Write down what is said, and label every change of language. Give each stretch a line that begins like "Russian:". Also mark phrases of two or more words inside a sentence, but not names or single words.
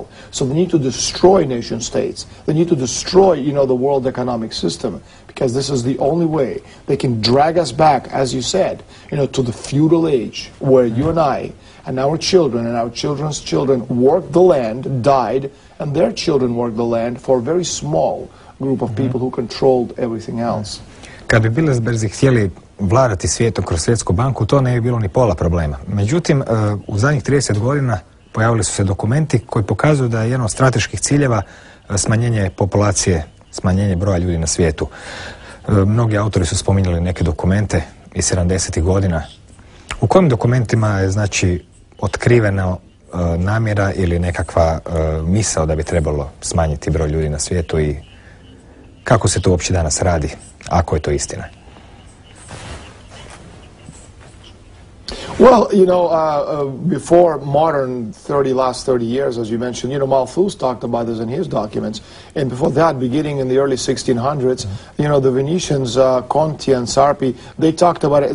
English: So they need to destroy nation states. They need to destroy, you know, the world economic system, because this is the only way they can drag us back, as you said, you know, to the feudal age where you and I and our children and our children's children worked the land, died, and their children worked the land for a very small group of people who controlled everything else.
Croatian: Kad bi Bilderberzi htjeli vladati svijetom kroz Svjetsku banku, to ne bi bilo ni pola problema. Međutim, u zadnjih 30 godina pojavili su se dokumenti koji pokazuju da je jedan od strateških ciljeva smanjenje populacije, smanjenje broja ljudi na svijetu. Mnogi autori su spominjali neke dokumente iz 70. godina. U kojim dokumentima je, znači, otkrivena namjera ili nekakva misao da bi trebalo smanjiti broj ljudi na svijetu i kako se to uopće danas radi, ako je to istina?
English: Well, you know, before modern last 30 years, as you mentioned, you know, Malthus talked about this in his documents. And before that, beginning in the early 1600s, you know, the Venetians, Conti and Sarpi, they talked about it.